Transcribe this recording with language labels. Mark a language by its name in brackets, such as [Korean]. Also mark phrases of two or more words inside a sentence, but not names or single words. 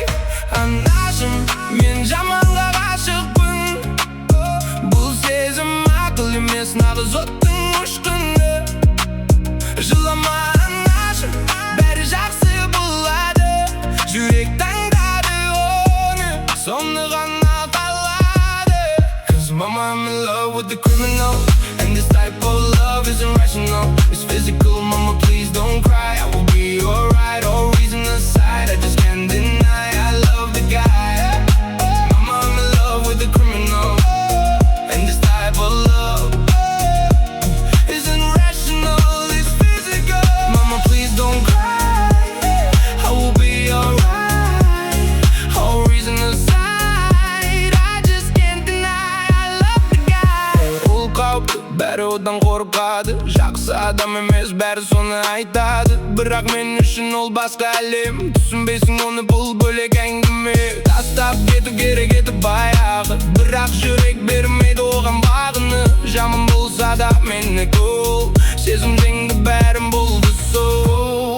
[Kazakh] Анашым, мен жаманға ғашықпын, бұл сезім ақыл емес, нағыз оттың ұшқыны. Жылама анашым, бәрі жақсы болады, жүрек таңдады оны, соны ғана қалады. [English] Cause mama, I'm in love with the criminal, and this type of love isn't rational, it's physical. Mama, please don't cry, I will be alright. All reason aside, I just can't deny I love the guy. Mama, I'm in love with the criminal, and this type of love isn't rational, it's physical. Mama, please don't cry, I will be alright. All reason aside, I just can't deny I love the guy. [Kazakh] Ол қауіпті, бәрі одан қорқады, жақсы адам емес, бәрі соны айтады. Бірақ мен үшін ол басқа әлем, түсінбейсің оны, бұл бөлек әңгіме. Тастап кету керек еді баяғы, бірақ жүрек бермейді оған бағыны. Жаман болса да менікі ол, сезімдеңді бәрін болды сол.